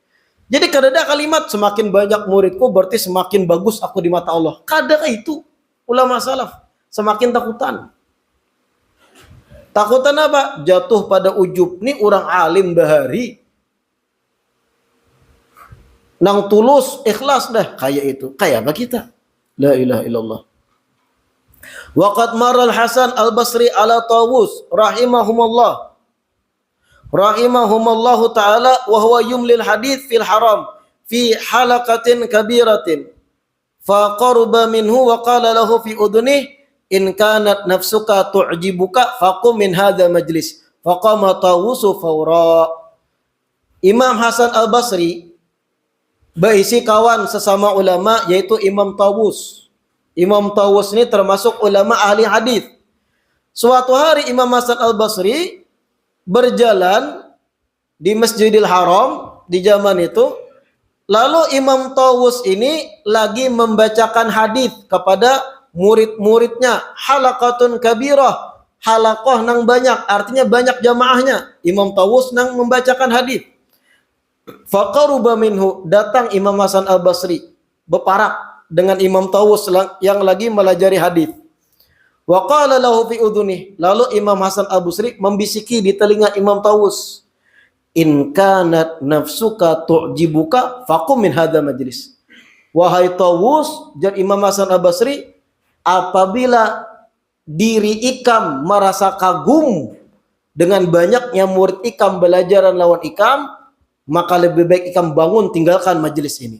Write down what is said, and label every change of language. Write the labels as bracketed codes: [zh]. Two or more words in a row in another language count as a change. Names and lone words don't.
[bjn] Jadi kada ada kalimat semakin banyak muridku berarti semakin bagus aku di mata Allah. Kada itu ulama salaf. Semakin takutan. Takutan apa? Jatuh pada ujub. Ini orang alim bahari. nang tulus ikhlas dah kayak itu. Kayak apa kita? [ar] لا إله إلا الله. وقد مر الحسن البصري على طاوس رحمهما الله تعالى وهو يملي الحديث في الحرم في حلقة كبيرة فقرب منه وقال له في أذنه إن كانت نفسك تعجبك فقم من هذا مجلس فقام طاوس فورا. [bjn] Imam Hasan Al-Basri berisi kawan sesama ulama yaitu Imam Tawus. Imam Tawus ini termasuk ulama ahli hadis. Suatu hari Imam Hasan Al-Basri berjalan di Masjidil Haram di zaman itu. Lalu Imam Tawus ini lagi membacakan hadis kepada murid-muridnya. [ar] حلقة كبيرة. [bjn] Halaqah nang banyak, artinya banyak jamaahnya. Imam Tawus nang membacakan hadis. [ar] فقرب منه, [bjn] datang Imam Hasan Al-Basri berparak dengan Imam Tawus yang lagi melajari hadis. [ar] وقال له في أذنه, [bjn] lalu Imam Hasan Al-Basri membisiki di telinga Imam Tawus, [ar] إن كانت نفسك تعجبك فقم من هذا مجلس. [bjn] Wahai Tawus, jar Imam Hasan Al-Basri, apabila diri ikam merasa kagum dengan banyaknya murid ikam belajar lawan ikam, maka lebih baik ikam bangun tinggalkan majelis ini.